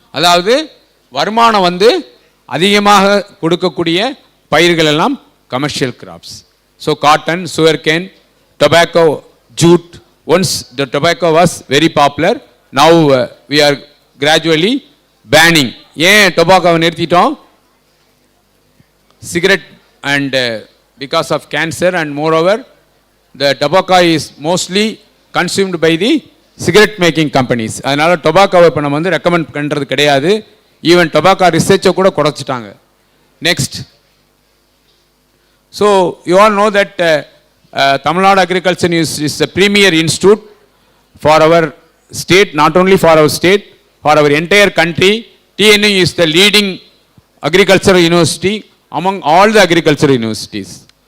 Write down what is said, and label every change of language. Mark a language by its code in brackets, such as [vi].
[ta] அதாவது வருமானம் வந்து அதிகமாக கொடுக்கக்கூடிய பயிர்கள் எல்லாம் [en] commercial crops. So cotton, sugarcane, tobacco, jute. Once the tobacco was very popular, now we are gradually banning. [ta] ஏன் டொபாக்கோவை நிறுத்திட்டோம்? [en] Cigarette and because of cancer, and moreover the tobacco is mostly consumed by the cigarette making companies. [ta] அதனால டொபாக்கோவை இப்போ நம்ம வந்து recommend பண்ணுறது கிடையாது. Even tobacco ரிசர்ச்சை கூட குறைச்சிட்டாங்க. [en] Next. So you all know that Tamil Nadu Agriculture is the premier institute for our state, not only for our state, for our entire country. TNU is the leading agricultural university among all the agricultural universities.